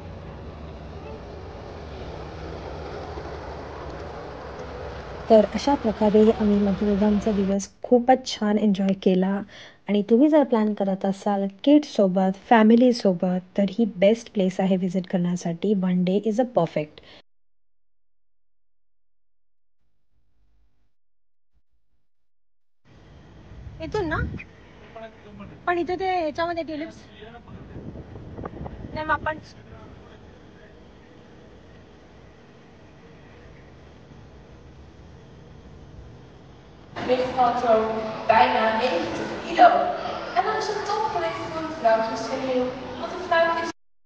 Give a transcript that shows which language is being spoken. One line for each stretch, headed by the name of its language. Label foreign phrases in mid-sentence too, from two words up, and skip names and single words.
Marathi: तर अशा प्रकारे आम्ही मधुरधामचा दिवस खूपच छान एन्जॉय केला आणि तुम्ही जर प्लॅन करत असाल किड्ससोबत फॅमिलीसोबत तर ही
English: best place
Marathi: आहे व्हिजिट करण्यासाठी.
English: One day is a perfect.
Marathi: इथून ना पण इथे ते ह्याच्यामध्ये ट्युलिप्स नाही मग आपण
Dutch: Met foto bijna 90 kilo. En dan is het toch geleefd voor een vrouw. Dus wat een vrouw is.